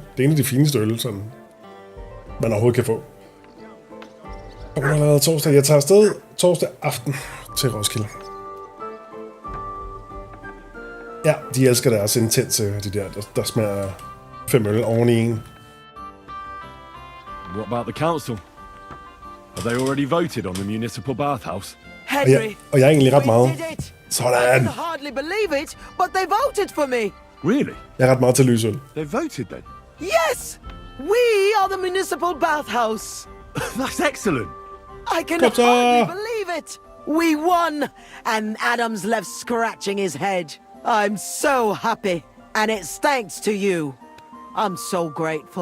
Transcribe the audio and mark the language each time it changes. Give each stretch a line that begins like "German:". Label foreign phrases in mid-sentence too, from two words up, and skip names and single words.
Danish: Det er en af de fineste øl, sådan man overhovedet kan få. Og nu er allerede torsdag. Jeg tager afsted torsdag aften til Roskilde. Ja, de elsker deres intense, de der smager 5 øl oven i en.
English: What about the council? Have they already voted on the municipal bathhouse? Henry,
Danish: Og jeg er egentlig ret meget.
English: we did it. I
Danish: Sådan.
English: can hardly believe it, but they voted for me. Really?
Danish: Jeg er ret meget til lysøl.
English: They voted then? Yes, we are the municipal bathhouse. That's excellent. I can hardly believe it. We won, and Adam's left scratching his head. I'm so happy, and it's thanks to you.